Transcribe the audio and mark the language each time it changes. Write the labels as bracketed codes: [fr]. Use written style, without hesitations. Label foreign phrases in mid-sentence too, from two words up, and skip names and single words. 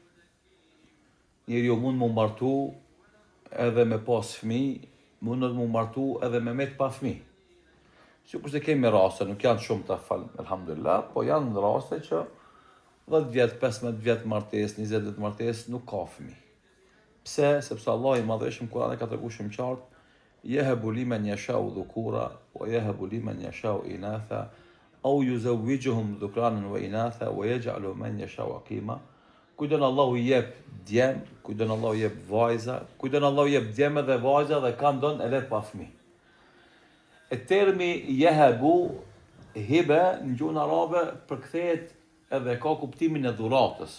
[sq] Njeriu mund mu martu edhe me pas fëmijë, mundet mu martu edhe me met pa fëmijë. Sikur se kemi raste, nuk janë shumë të fal, elhamdulillah, po janë raste që 10 vjet, 15 vjet martesë, 20 vjet martesë nuk ka fëmijë. Pse? Sepse Allah i madhëshëm Kur'ani ka treguar shumë qartë [ar] يهب لمن يشاء ذكورا ويهب لمن يشاء إناثا أو يزوجهم ذكرانا وإناثا ويجعل من يشاء عقيما. [sq] Kujton Allahu i jep djem, kujton Allahu i jep vajza, kujton Allahu i jep djem dhe vajza dhe kanë don edhe pa fëmijë. E termi yehabu hibe në gjuhën arabe përkthehet edhe ka kuptimin e dhuratës.